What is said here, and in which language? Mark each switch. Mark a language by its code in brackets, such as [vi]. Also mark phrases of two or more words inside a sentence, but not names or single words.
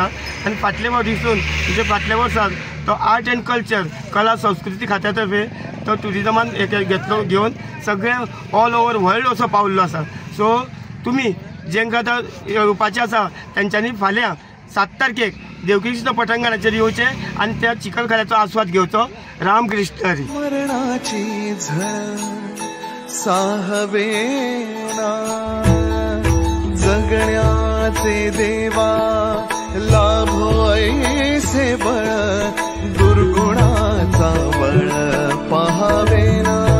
[kok] आनी फाटले वर्सून म्हणजे फाटल्या वर्साक तो [en] art and culture [kok] कला संस्कृती खात्या तर्फे तो टुरिजमान घेतलो घेवन सगळे [en] all over world [kok] असो पावल्लो आसा. सो तुमी जेंकां आतां येवपाचें आसा तेंच्यांनी फाल्यां 7 तारखेक देवकी कृष्ण पटांगणाचेर येवचें आनी त्या चिखलकाल्याचो आस्वाद घेवचो. रामकृष्ण हरी. [mr] मरणाची झळ साहवेना जगण्याचे देवा लाभो ऐसे बळ दुर्गुणाचा बळ पहावेना.